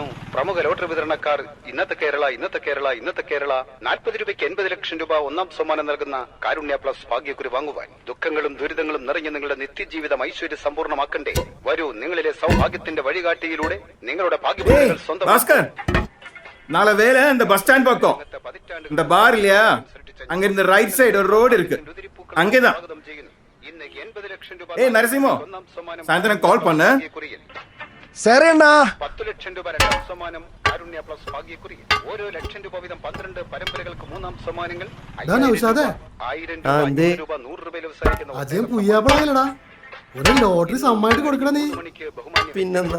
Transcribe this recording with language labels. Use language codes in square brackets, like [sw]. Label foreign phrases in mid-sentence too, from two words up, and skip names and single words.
[ml] പ്രമുഖ ലോട്ടറി വിതരണക്കാർ ഇന്നത്തെ കേരള 40 രൂപയ്ക്ക് 80 ലക്ഷം രൂപ ഒന്നാം സമ്മാനം നൽകുന്ന കാരുണ്യ പ്ലസ് ഭാഗ്യക്കുറി വാങ്ങുവാൻ. ദുഃഖങ്ങളും ദുരിതങ്ങളും നിറഞ്ഞ നിങ്ങളുടെ നിത്യജീവിതം ഐശ്വര്യ സമ്പൂർണ്ണമാക്കണ്ടേ? വരൂ, നിങ്ങളിലെ സൗഭാഗ്യത്തിന്റെ വഴികാട്ടിയിലൂടെ നിങ്ങളുടെ ഭാഗ്യപൂർത്തികൾ സ്വന്തം. [ta] நாளை வேலை இந்த [en] bus stand [ta] பக்கம் இந்த பார் இல்லையா, அங்க இருந்து [en] right side [ta] ஒரு ரோடு இருக்கு, அங்கேதான். ஏய் நரசிம்மோ, சாயந்தரம் கால் பண்ணு. சரி அண்ணா. [ml] 10 ലക്ഷം രൂപ രണ്ടാം സമ്മാനം കാരുണ്യ പ്ലസ് ഭാഗ്യക്കുറി. ഓരോ ലക്ഷം രൂപ വീതം 12 പരമ്പരകൾക്ക് മൂന്നാം സമ്മാനങ്ങൾ. 1000 രൂപ 100 രൂപയിൽ അവസാനിക്കുന്ന ഒരു ലോട്ടറി സമ്മാനമായിട്ട് കൊടുക്കണം നീ. പിന്നെന്താ